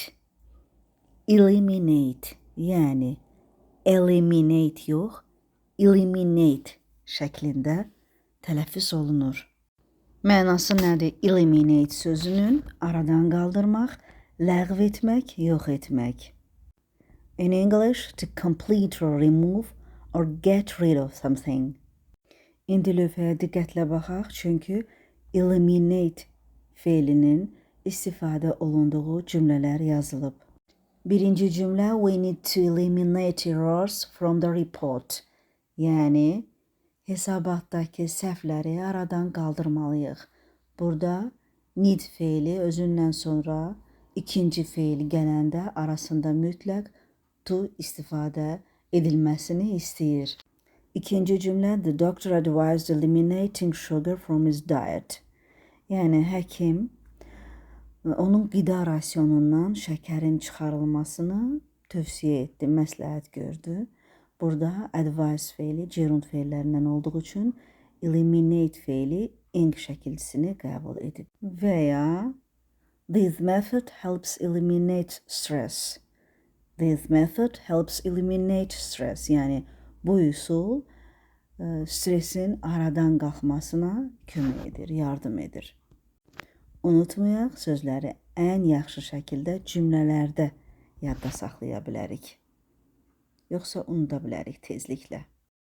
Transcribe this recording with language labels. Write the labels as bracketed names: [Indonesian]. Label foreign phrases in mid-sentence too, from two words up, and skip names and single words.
[Azerbaijani] Eliminate, yəni eliminate yox, eliminate şəklində tələffüz olunur. Mənası nədir? Eliminate sözünün aradan qaldırmaq, ləğv etmək, yox etmək. [English] In English, to complete or remove or get rid of something. [Azerbaijani] İndi lövhəyə diqqətlə baxaq, çünki eliminate fe'linin istifadə olunduğu cümlələr yazılıb. Birinci cümlə, [English] we need to eliminate errors from the report. [Azerbaijani] Yəni, hesabatdakı səhvləri aradan qaldırmalıyıq. Burada need fe'li özündən sonra ikinci fe'l gələndə arasında mütləq to istifadə edilməsini istəyir. İkinci cümlə, [English] the doctor advised eliminating sugar from his diet. [Azerbaijani] Yəni, həkim onun qida rasionundan şəkərin çıxarılmasını tövsiyə etdi, məsləhət gördü. Burada advise fe'li gerund fe'llərindən olduğu üçün eliminate fe'li ing şəkilçisini qəbul edib. Və ya [English] this method helps eliminate stress. This method helps eliminate stress. [Azerbaijani] Yəni, bu üsul stresin aradan qalxmasına kömək edir, yardım edir. Unutmayaq, sözləri ən yaxşı şəkildə cümlələrdə yadda saxlaya bilərik. Yoxsa unuda bilərik tezliklə.